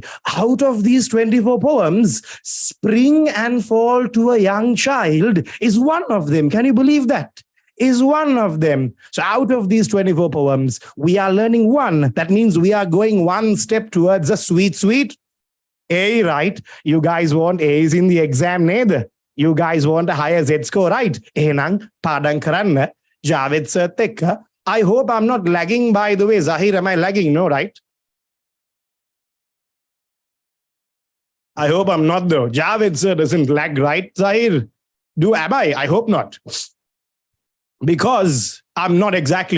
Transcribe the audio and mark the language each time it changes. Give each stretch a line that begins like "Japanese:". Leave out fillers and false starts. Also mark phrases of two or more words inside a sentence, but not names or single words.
English: Out of these 24 poems, Spring and Fall to a Young Child is one of them. Can you believe that? Is one of them. So out of these 24 poems, we are learning one. That means we are going one step towards a sweet A, right? You guys want A's in the exam, neither. You guys want a higher Z score, right?
Sinhala: එහෙනං පාඩං කරන්න Javed sir එක්ක.
English: I hope I'm not lagging, by the way. Zahir, am I lagging? No, right? I hope I'm not, though. Javed sir doesn't lag, right, Zahir? Am I? I hope not. Because I'm not exactly.